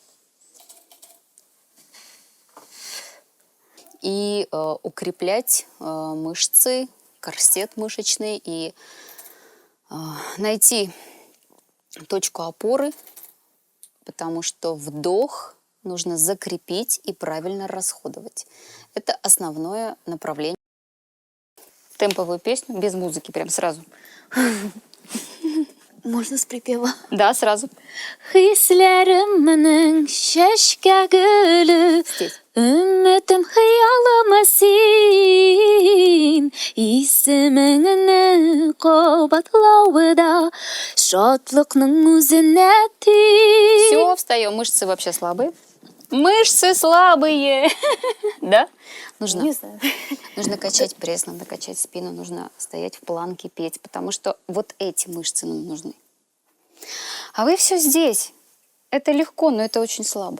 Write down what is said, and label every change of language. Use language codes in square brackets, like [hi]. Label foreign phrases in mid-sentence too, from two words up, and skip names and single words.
[ru] И укреплять мышцы, корсет мышечный и найти точку опоры, потому что вдох нужно закрепить и правильно расходовать. Это основное направление. Темповую песню без музыки, прям сразу. Можно с припева? Да, сразу. [tt] Хисләремнең чәчкә гөле, өмметем хыялыма син, исемеңне кабатлавыда, шатлыкның үзенә тиң. [ru] Все, встаем. Мышцы вообще слабые. Мышцы слабые. Да? Не знаю. Нужно качать пресс, надо качать спину, нужно стоять в планке, петь, потому что вот эти мышцы нам нужны. А вы все здесь. Это легко, но это очень слабо.